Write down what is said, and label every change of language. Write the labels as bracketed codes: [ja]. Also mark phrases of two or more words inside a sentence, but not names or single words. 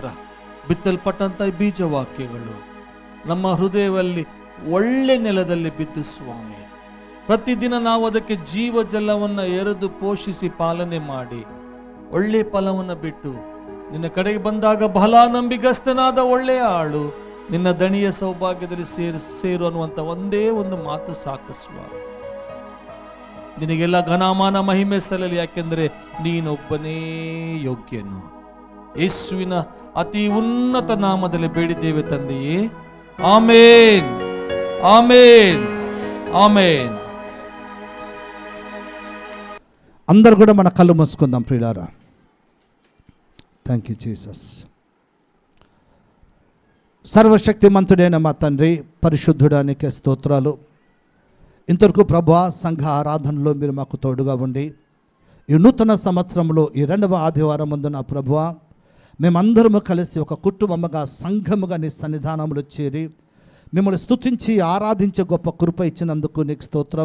[kn] ಬಿತ್ತಲ್ಪಟ್ಟಂತ ಬೀಜ ವಾಕ್ಯಗಳು ನಮ್ಮ ಹೃದಯದಲ್ಲಿ ಒಳ್ಳೆ ನೆಲದಲ್ಲಿ ಬಿದ್ದು ಸ್ವಾಮಿ, ಪ್ರತಿದಿನ ನಾವು ಅದಕ್ಕೆ ಜೀವ ಜಲವನ್ನು ಎರೆದು ಪೋಷಿಸಿ ಪಾಲನೆ ಮಾಡಿ ಒಳ್ಳೆ ಫಲವನ್ನು ಬಿಟ್ಟು ನಿನ್ನ ಕಡೆಗೆ ಬಂದಾಗ ಬಹಳ ನಂಬಿಗಸ್ತನಾದ ಒಳ್ಳೆಯ ಆಳು ನಿನ್ನ ದಣಿಯ ಸೌಭಾಗ್ಯದಲ್ಲಿ ಸೇರು ಅನ್ನುವಂಥ ಒಂದೇ ಒಂದು ಮಾತು ಸಾಕು ಸ್ವಾಮಿ. ನಿನಗೆಲ್ಲ ಘನಮಾನ ಮಹಿಮೆ ಸಲ್ಲಲಿ, ಯಾಕೆಂದ್ರೆ ನೀನೊಬ್ಬನೇ ಯೋಗ್ಯನು. ಯೇಸುವಿನ ಅತಿ ಉನ್ನತ ನಾಮದಲ್ಲಿ ಬೇಡಿದ್ದೇವೆ ತಂದೆಯೇ, ಆಮೇನ್, ಆಮೇನ್, [te] ఆమేన్. అందరు కూడా మన కళ్ళు మూసుకుందాం ప్రియులారా. [en] thank you Jesus. [te] సర్వశక్తిమంతుడైన మా తండ్రి, పరిశుద్ధుడానికి స్తోత్రాలు. ఇంతవరకు ప్రభువా, సంఘ ఆరాధనలో మీరు మాకు తోడుగా ఉండి ఈ నూతన సంవత్సరంలో ఈ 2వ ఆదివారం ముందున ప్రభువా, మేమందరము కలిసి ఒక కుటుంబముగా, సంఘముగా నీ సన్నిధానంలో చేరి మిమ్మల్ని స్తుతించి ఆరాధించే గొప్ప కృప ఇచ్చినందుకు నీకు స్తోత్రం.